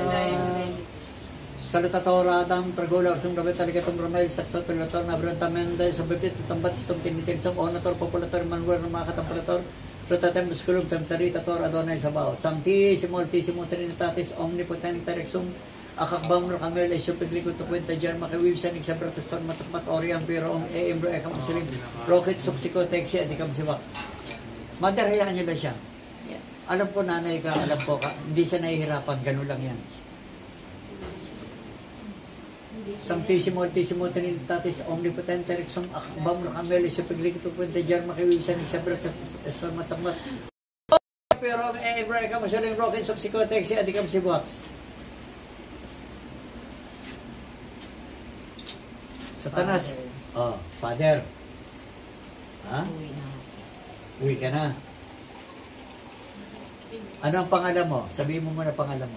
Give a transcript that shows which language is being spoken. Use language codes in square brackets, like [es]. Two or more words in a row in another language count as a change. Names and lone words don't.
[la] Salutator Adam Tragola Arsum Rabet Aligatum Ramel Saksot Pilator Nabrantamenda Sababit Tambat Stum Tinitin Sam Onator Populator Manuel Ramakatamprator Ratatem Musculum Tamtaritator Adonai Sabaot Sanctissimo Altissimo Trinitatis Omnipotent Terexum Akakbam Rakamel Esopigliko Tukwenta Jar Makiwibsan Iksabratuston Matakmat Oriam Pero Embro Ekam Silim Rocket Suksiko Texi Adikam Sibak. [tl] Mother, hayaan nyo lang siya. Alam ko nanay ka, alam ko ka, hindi siya nahihirapan, gano'n lang yan. [la] Sanctissimo Altissimo Trinitatis Omnipotente Rexum Akbam Rakamel Esopigliko Tukwenta Jar Makiwibsan Iksabratuston Matakmat Pero Embro Ekam Silim Rocket Suksiko Texi Adikam Sibak. [tl] Satanas. [en] Oh, Father. [tl] Ha? Uwi ka na. Ano ang pangalan mo? Sabihin mo muna pangalan mo.